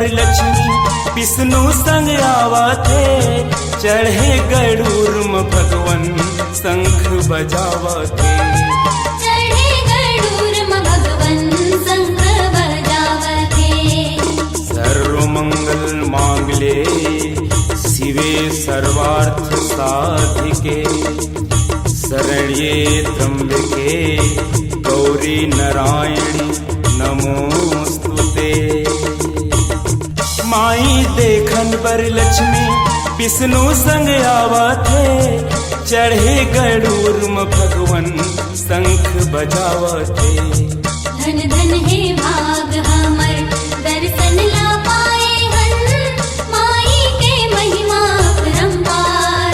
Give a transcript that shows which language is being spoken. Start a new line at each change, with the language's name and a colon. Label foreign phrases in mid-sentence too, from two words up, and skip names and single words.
Chhattisgarhi: लक्ष्मी विष्णु संग आवते, चढ़े गरुड़ भगवन शंख बजावते। चढ़े गरुड़ भगवन शंख बजावते।
Sanskrit: सर्व मंगल मांगले शिवे सर्वार्थ साधिके, शरण्ये त्र्यंबके गौरी नारायणी नमोस्तुते।
Chhattisgarhi: माई देखन बर लक्ष्मी विष्णु संग आवते, चढ़े गरुड़ भगवन शंख बजावते। धन धन हे भाग हमर दर्शन ला पाए हन, माई के महिमा परम्पार।